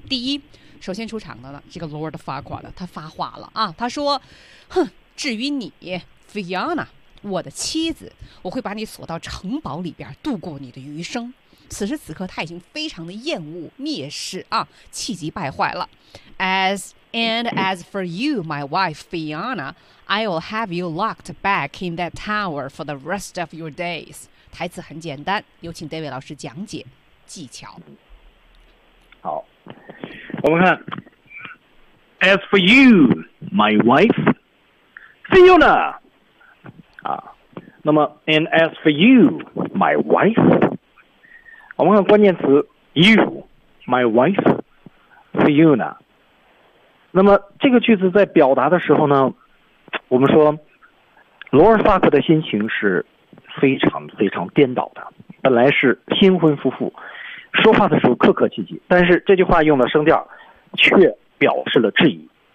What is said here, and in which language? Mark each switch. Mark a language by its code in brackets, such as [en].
[zh] 第一，首先出场的呢，这个 Lord Farquaad 他发话了啊，他说：“哼，至于你 ，Fiona， 我的妻子，我会把你锁到城堡里边度过你的余生。” 此时此刻他已经非常的厌恶蔑视啊，气急败坏了。 [en] As for you, my wife Fiona, I will have you locked back in that tower for the rest of your days. [zh] 台词很简单，有请 David 老师讲解技巧。好，我们看 [en] As for you, my wife Fiona、 [zh] 那么 [en] And as for you, my wife， [zh] 我们看关键词 [en] you, my wife, Fiona。 [zh] 那么这个句子在表达的时候呢，我们说罗尔萨克的心情是非常非常颠倒的，本来是新婚夫妇，说话的时候客客气气，但是这句话用的声调却表示了质疑。